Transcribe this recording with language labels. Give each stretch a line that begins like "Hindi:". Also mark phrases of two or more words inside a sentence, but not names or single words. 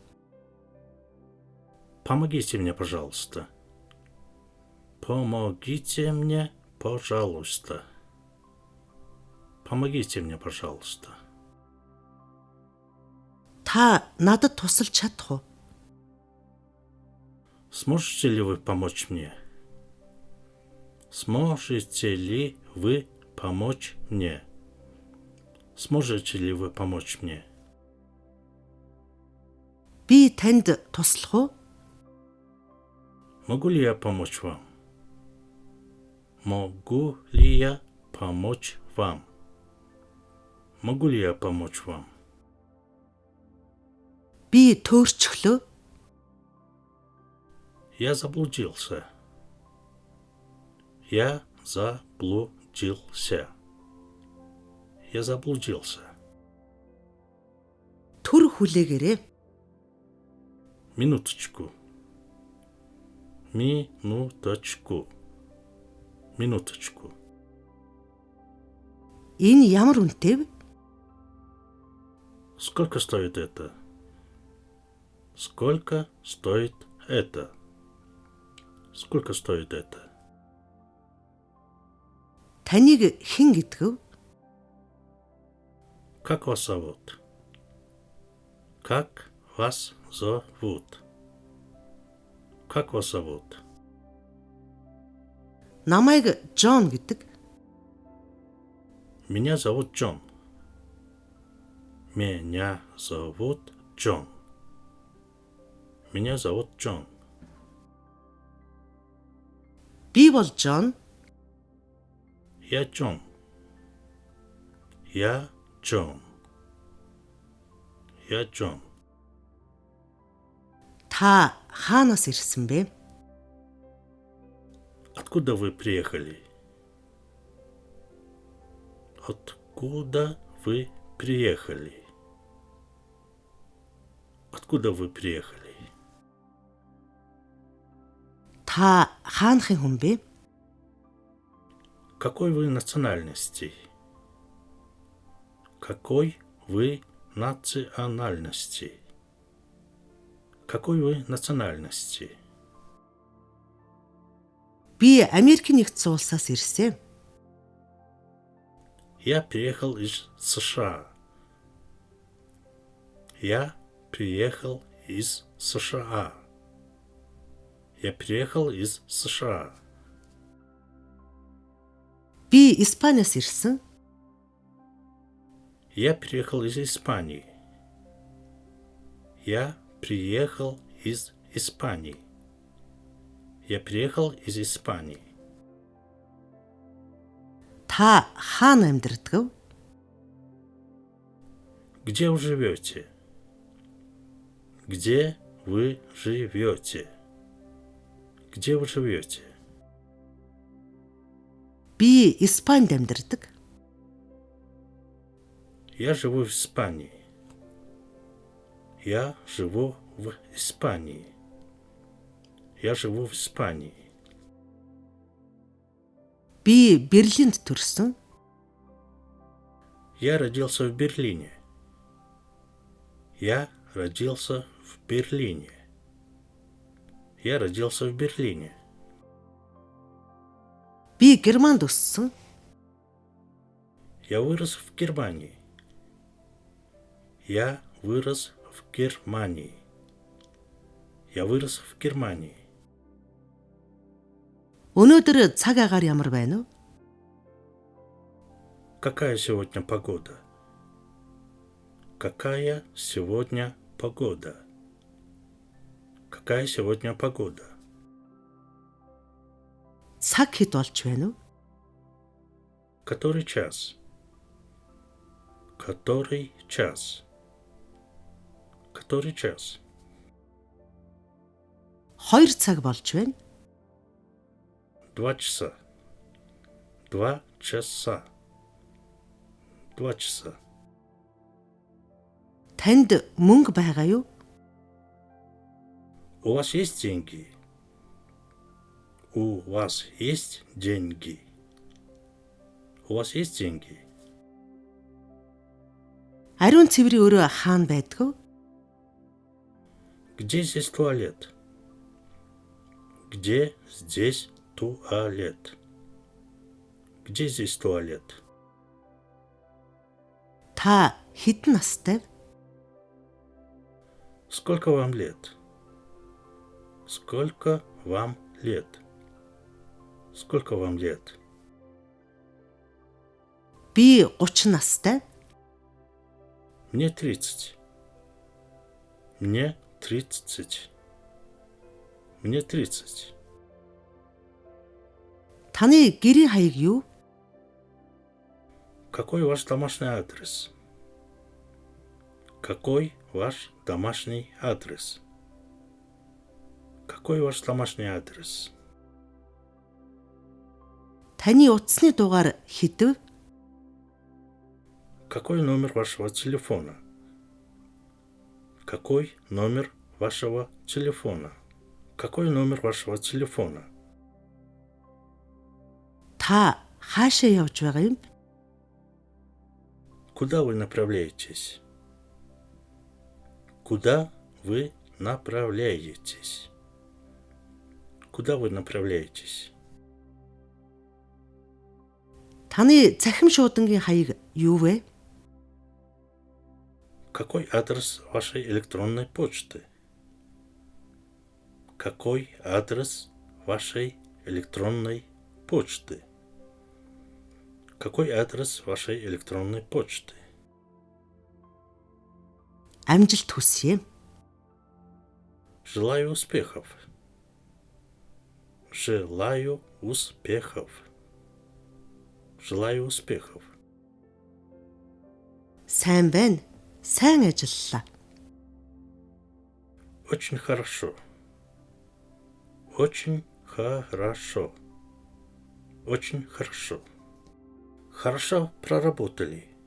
Russian: Помогите мне, пожалуйста. Помогите мне, пожалуйста. Помогите мне, пожалуйста.
Mongolian: Та надад тусалж чадах уу?
Russian: Сможете ли вы помочь мне? Сможете ли вы помочь мне? Сможете ли вы помочь мне?
Mongolian: Би танд туслах уу?
Russian: Могу ли я помочь вам? Могу ли я помочь вам? Могу ли я помочь вам?
Mongolian: Би төөрчглөө.
Russian: Я заблудился. Я заблудился. Я заблудился.
Mongolian: Төр хүлээгээрэй.
Russian: Минуточку. Минуточку. Минуточку.
Mongolian: Энэ ямар үнэтэй вэ?
Russian: Сколько стоит это? Сколько стоит это? Сколько стоит это?
Mongolian: Таныг хэн гэдэг вэ?
Russian: Как вас зовут? Как вас зовут? Как вас зовут?
Mongolian: Намайг Джон гэдэг.
Russian: Меня зовут Джон. Меня зовут Джон. Меня зовут Джон.
Mongolian: Би бол Джон.
Russian: Я Джон. Я Джон. Я Джон.
Mongolian: Та хаанаас ирсэн бэ?
Russian: Откуда вы приехали? Откуда вы приехали? Откуда вы приехали?
Mongolian: Та хаанхын хүн бэ?
Russian: Какой вы национальности? Какой вы национальности? Какой вы национальности?
Mongolian: Би Америкийн нэгдсэн улсаас ирсэн.
Russian: Я приехал из США. Я приехал из США. Я приехал из США.
Mongolian: Би Испаниас ирсэн.
Russian: Я приехал из Испании. Я приехал из Испании. Я приехал из Испании.
Mongolian: Та хаана амьдардаг вэ?
Russian: Где вы живете? Где вы живете? Где вы живете?
Mongolian: Би Испанид амьдардаг.
Russian: Я живу в Испании. Я живу в Испании. Я живу в Испании.
Mongolian: Би Берлинд төрсөн.
Russian: Я родился в Берлине. Я родился в Берлине. Я родился в Берлине.
Mongolian: Би Германд өссөн.
Russian: Я вырос в Германии. Я вырос в Германии. Я вырос в Германии.
Mongolian: Өнөөдөр цаг агаар ямар байна вэ?
Russian: Какая сегодня погода? Какая сегодня погода? Какая сегодня погода?
Mongolian: Цаг хэд болж байна уу?
Russian: Который час? Который час? Который час?
Mongolian: 2 цаг болж байна.
Russian: 2 часа. 2 часа. 2 часа.
Mongolian: Танд мөнгө байгаа юу?
Russian: У вас есть деньги? У вас есть деньги? У вас есть деньги?
Mongolian: Ариун цэврийн өрөө хаана байдг вэ?
Russian: Где здесь туалет? Где здесь туалет? Где здесь туалет?
Mongolian: Та хэдэн настай вэ?
Russian: Сколько вам лет? Сколько вам лет? Сколько вам лет?
Mongolian: Би 30 настай.
Russian: Мне 30. Мне 30. Мне 30.
Mongolian: Таны гэрийн хаяг юу?
Russian: Какой ваш домашний адрес? Какой ваш домашний адрес? Какой ваш домашний адрес?
Mongolian: Таны утасны дугаар хэдв?
Russian: Какой номер вашего телефона? Какой номер вашего телефона? Какой номер вашего телефона?
Mongolian: Та хаашаа явж байгаа юм?
Russian: Куда вы направляетесь? Куда вы направляетесь? Куда вы направляетесь?
Mongolian: Таны цахим шуудангийн хаяг юу вэ?
Russian: Какой адрес вашей электронной почты? Какой адрес вашей электронной почты? Какой адрес вашей электронной почты?
Mongolian: Амжилт хүсье.
Russian: Желаю успехов. Желаю успехов. Желаю успехов.
Mongolian: Сайн байна. Сайн ажиллалаа.
Russian: Очень хорошо. Очень хорошо. Очень хорошо. Хорошо проработали.